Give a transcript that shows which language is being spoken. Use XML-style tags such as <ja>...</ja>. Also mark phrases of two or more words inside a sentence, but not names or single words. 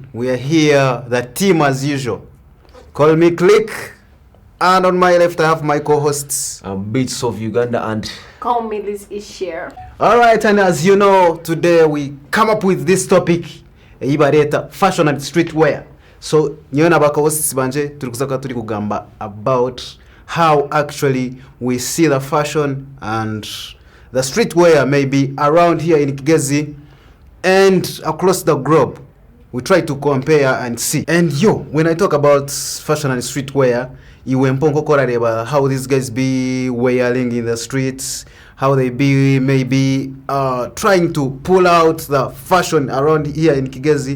<en>We are here, the team as usual. Call me Click. And on my left, I have my co-hosts. Beats of Uganda and... Call me Liz Ishare. Alright, and as you know, today we come up with this topic. Ibareta, fashion and streetwear. So,</en> <cgg>nyona baka hosts banje, tulikuzaka turi kugamba</cgg> <en>about how actually we see the fashion and the streetwear maybe around here in Kigezi and across the globe. We try to compare and see. And when I talk about fashion and streetwear, how these guys be wearing in the streets, how they be maybe trying to pull out the fashion around here in Kigezi.</en>